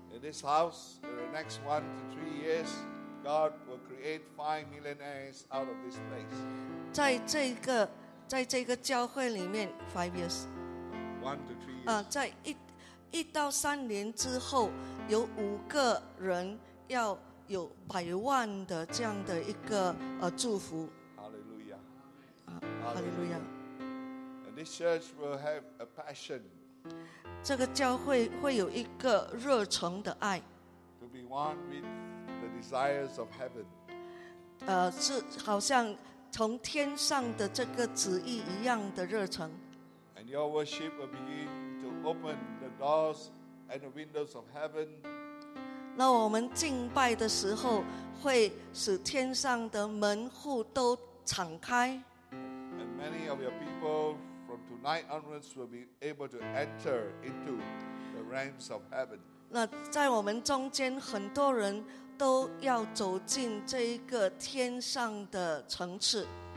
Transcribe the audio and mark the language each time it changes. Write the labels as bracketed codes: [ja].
[en] In this house, in the next 1-3 years, God will create 5 millionaires out of this place. [zh] 在这个教会里面 ， [en] 5 years. 1-3 years. [zh] 在一到三年之后，有5个人要有100万的这样的一个祝福。 [en] Hallelujah. Hallelujah. And this church will have a passion. [zh] 这个教会会有一个热诚的爱。 [en] To be one with the desires of heaven. [zh] 是好像从天上的这个旨意一样的热诚。 [en] And your worship will begin to open the doors and the windows of heaven. [zh] 那我们敬拜的时候会使天上的门户都敞开。 [en] And many of your people from tonight onwards will be able to enter into the realms of heaven. [zh] 那在我们中间很多人都要走进这一个天上的层次。